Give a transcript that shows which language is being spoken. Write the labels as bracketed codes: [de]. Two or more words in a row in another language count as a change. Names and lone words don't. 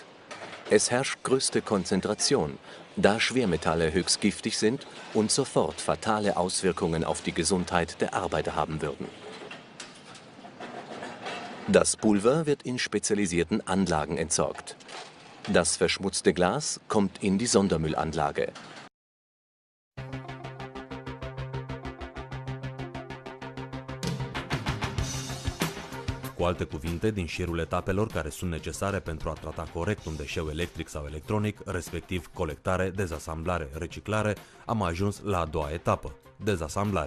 [de] Es herrscht größte Konzentration, da Schwermetalle höchst giftig sind und sofort fatale Auswirkungen auf die Gesundheit der Arbeiter haben würden. Das Pulver wird in spezialisierten Anlagen entsorgt. Das verschmutzte Glas kommt in die Sondermüllanlage. [ro] Cu alte cuvinte, din șirul etapelor care sunt necesare pentru a trata corect un deșeu electric sau electronic, respectiv colectare, dezasamblare, reciclare, am ajuns la a doua etapă, dezasamblare.